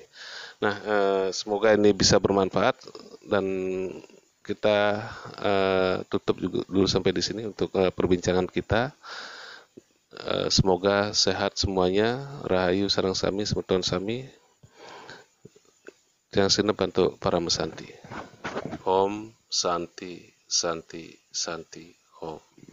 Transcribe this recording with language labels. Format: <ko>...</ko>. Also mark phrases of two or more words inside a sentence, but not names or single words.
<id>Nah, semoga ini bisa bermanfaat dan kita tutup juga dulu sampai di sini untuk perbincangan kita. Semoga sehat semuanya,</id> <ban>rahayu sareng sami, semeton sami.</ban> <id>Yang sini bantu para mesanti.</id> <sa>Om Santi Santi Santi Om.</sa>